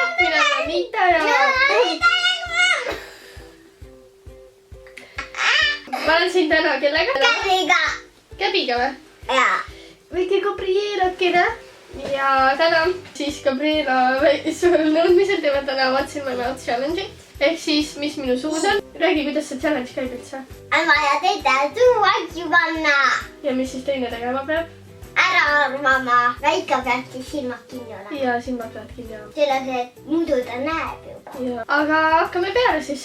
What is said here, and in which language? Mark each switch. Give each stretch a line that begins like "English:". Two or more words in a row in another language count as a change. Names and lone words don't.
Estonian: Mina olen Anita ja... Ma olen siin täna kellega? Gabiga. Gabiga või? Jaa. Väike Gabrielakene. Ja täna siis Gabriela sul nõudmisel teeme täna
English: What's in my mouth
Estonian: challenge'i. Ehk siis, mis minu suus on. Räägi, kuidas see challenge käib üldse. On vaja teida suuasju panna. Ja mis siis teine tegema peab? Ära arvama. Väike peabki silmad kinni olema. Ja silmad peavad kinni olema. Selles, et muidu ta näeb juba. Aga hakkame peale siis.